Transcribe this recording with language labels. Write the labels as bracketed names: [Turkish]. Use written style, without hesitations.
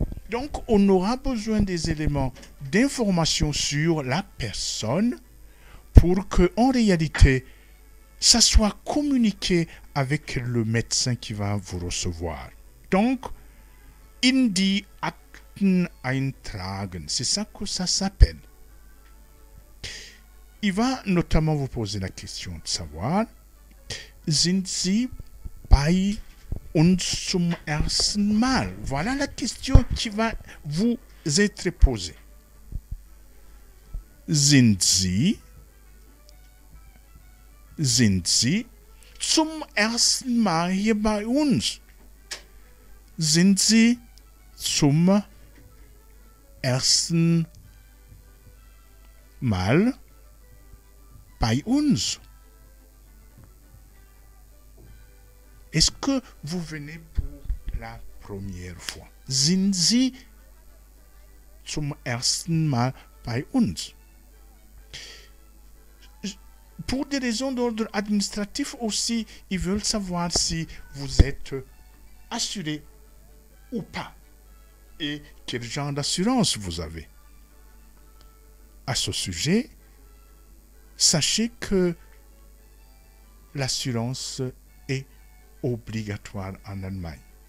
[French] Donc, on aura besoin des éléments d'information sur la personne pour que, en réalité, ça soit communiqué avec le médecin qui va vous recevoir. Donc, [German] in die Akten eintragen, [French] c'est ça que ça s'appelle. Il va notamment vous poser la question de savoir, [German] sind Sie bei uns zum ersten Mal? [French] Voilà la question qui va vous être posée. [German] Sind Sie zum ersten Mal hier bei uns? Sind Sie zum ersten Mal bei uns? [French] Est-ce que vous venez pour la première fois? [German] Sind Sie zum ersten Mal bei uns? [French] Pour des raisons d'ordre administratif aussi, ils veulent savoir si vous êtes assuré ou pas et quel genre d'assurance vous avez. À ce sujet, sachez que l'assurance est obligatoire en Allemagne.